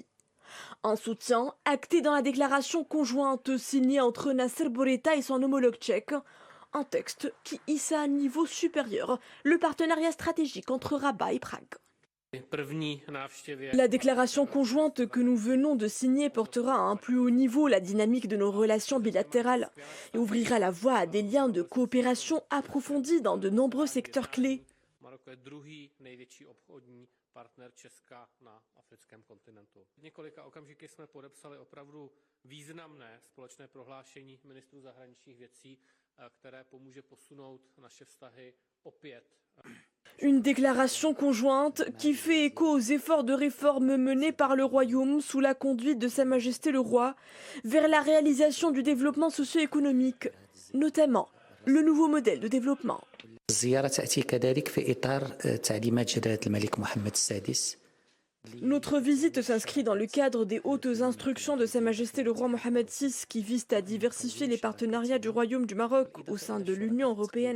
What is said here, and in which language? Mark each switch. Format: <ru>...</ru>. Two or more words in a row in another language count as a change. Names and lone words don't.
<fr>Un soutien acté dans la déclaration conjointe signée entre Nasser Boreta et son homologue tchèque, un texte qui hisse à un niveau supérieur le partenariat stratégique entre Rabat et Prague. La déclaration conjointe que nous venons de signer portera à un plus haut niveau la dynamique de nos relations bilatérales et ouvrira la voie à des liens de coopération approfondis dans de nombreux secteurs clés.</fr> <cs>Partner Česka na africkém kontinentu. V několika okamžiky jsme podepsali opravdu významné společné prohlášení ministrů zahraničních věcí, které pomůže posunout naše vztahy opět.</cs> <fr>Une déclaration conjointe qui fait écho aux efforts de réforme menés par le Royaume sous la conduite de Sa Majesté le Roi vers la réalisation du développement socio-économique, notamment le nouveau modèle de développement. Notre visite s'inscrit dans le cadre des hautes instructions de Sa Majesté le Roi Mohammed VI qui visent à diversifier les partenariats du Royaume du Maroc au sein de l'Union européenne.</fr>